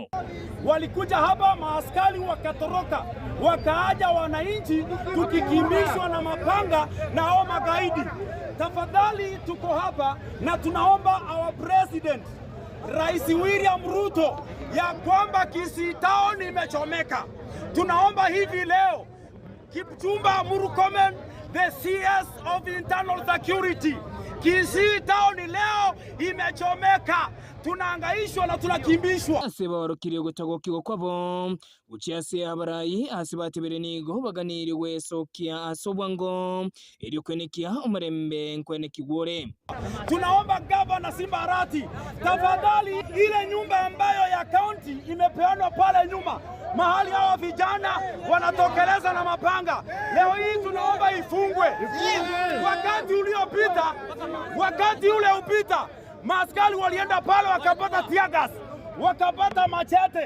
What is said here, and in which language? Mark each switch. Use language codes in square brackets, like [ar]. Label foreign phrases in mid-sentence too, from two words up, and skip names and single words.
[sw] Walikuja hapa, maaskari wakatoroka, wakaaja wananchi tukikimbishwa na mapanga na hao magaidi. Tafadhali tuko hapa na tunaomba [en] our president [sw] Rais William Ruto ya kwamba Kisii Town imechomeka. Tunaomba hivi leo Kipchumba Murkomen, [en] the CS of Internal Security, [sw] Kisii Town leo imechomeka. Tunaangaishwa na tunakimbishwa. [guz] Aseba warukiriye gutagokirwa kwabo uciase abarayi asibatebere nigo baganiriwe sokia asobwango iri kwenekia umurembe nkwenekigore. [sw] Tunaomba Governor Simba Arati, tafadhali ile nyumba ambayo ya county imepeanwa pale nyuma, mahali hawa vijana wanatokeleza na mapanga, leo hii tunaomba ifungwe. Wakati ule upita maaskari walienda pale wakapata [en] tear gas, [sw] wakapata machete.